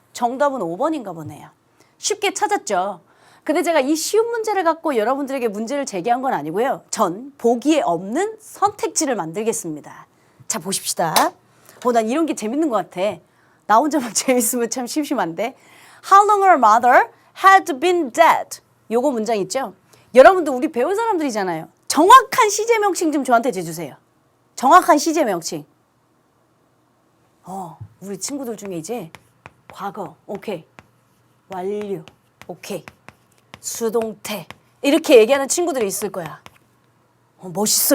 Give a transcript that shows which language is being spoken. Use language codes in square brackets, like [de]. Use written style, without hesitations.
[ko] 정답은 5번인가 보네요. 쉽게 찾았죠. 근데 제가 이 쉬운 문제를 갖고 여러분들에게 문제를 제기한 건 아니고요. 전 보기에 없는 선택지를 만들겠습니다. 자 보십시다. 난 이런 게 재밌는 것 같아. 나 혼자만 재밌으면 참 심심한데. [en] How long her mother had been dead. [ko] 요거 문장 있죠? 여러분들 우리 배운 사람들이잖아요. 정확한 시제 명칭 좀 저한테 해주세요. 정확한 시제 명칭. 우리 친구들 중에 이제 과거 오케이. 완료 오케이. 수동태 이렇게 얘기하는 친구들이 있을 거야. 멋있어.